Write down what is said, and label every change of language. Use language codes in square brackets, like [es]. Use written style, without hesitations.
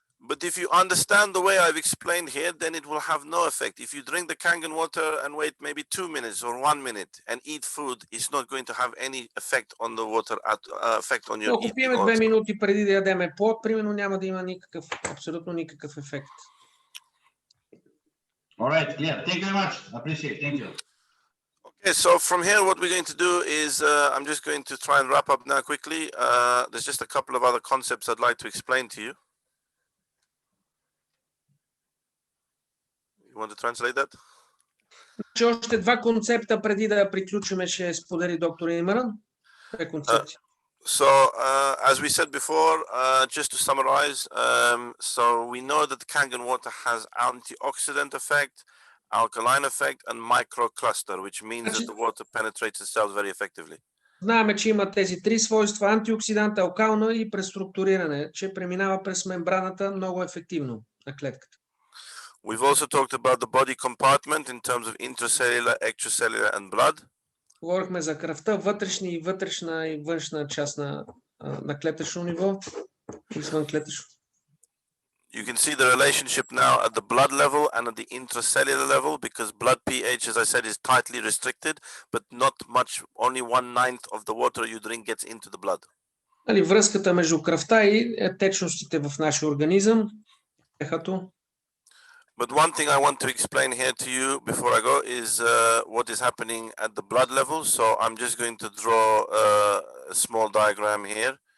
[en] But if you understand the way I've explained here, then it will have no effect. If you drink the Kangen water and wait maybe 2 minutes or 1 minute and eat food, it's not going to have any effect on the water, effect on your eating. [bg] Ако пиеме 2 минути преди да ядеме плод, примерно няма да има абсолютно никакъв ефект. [en] All right, clear. Thank you very much. Appreciate it. Thank you. Okay, so from here, what we're going to do is I'm just going to try and wrap up now quickly. There's just a couple of other concepts I'd like to explain to you. You want to translate that? [bg] Още два концепта преди да приключиме ще сподели доктор Имран. Две концепции. [en] So, as we said before, just to summarize, so we know that the Kangen water has antioxidant effect, alkaline effect, and microcluster, which means that the water penetrates the cells very effectively. [bg] Знаем, че има тези три свойства: антиоксидант, алкална и преструктуриране, че преминава през мембраната много ефективно на клетката. [en] We've also talked about the body compartment in terms of intracellular, extracellular, and blood. [bg] Говорихме за кръвта, вътрешна и външна част на клетъчно ниво, извън клетъчно. [en] You can see the relationship now at the blood level and at the intracellular level, because blood pH, as I said, is tightly restricted, but not much, only 1/9 of the water you drink gets into the blood. [bg] Нали, връзката между кръвта и течностите в нашия организъм. [en] But one thing I want to explain here to you before I go is what is happening at the blood level. So I'm just going to draw a small diagram here.